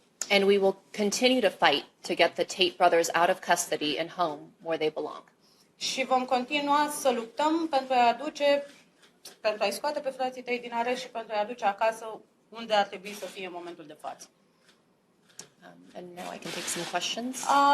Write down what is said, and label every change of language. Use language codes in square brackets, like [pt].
[en] And we will continue to fight to get the Tate brothers out of custody and home where they belong. [ro] Și vom continua să luptăm pentru a aduce pentru a-i scoate pe frații tăi din arest și pentru a-i aduce acasă unde ar trebui să fie în momentul de față. [en] And now I can take some questions.